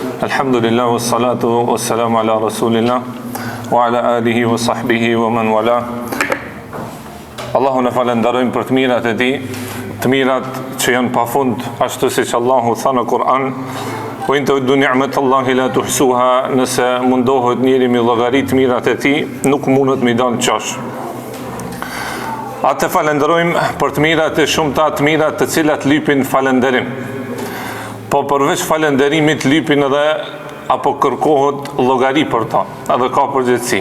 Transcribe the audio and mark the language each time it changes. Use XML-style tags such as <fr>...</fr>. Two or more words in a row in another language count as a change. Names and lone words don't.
<ar>الحمد لله والصلاة والسلام على رسول الله وعلى آله وصحبه ومن والاه.</ar> <sq>Allahu në falenderojmë për të mirat e tij, të mirat që janë pafund, ashtu siç Allahu tha në Kur'an:</sq> <ar>"وإن تعدوا نعمة الله لا تحصوها",</ar> <sq>nëse mundohet njëri mi llogarit mirat e tij, nuk mundet mi dalë çosh. Atë falenderojmë për të mirat e shumta, të mirat të cilat lypin falenderim. Po përveç falenderimit lypin edhe apo kërkohet llogari për ta, edhe ka përgjegjësi.</sq>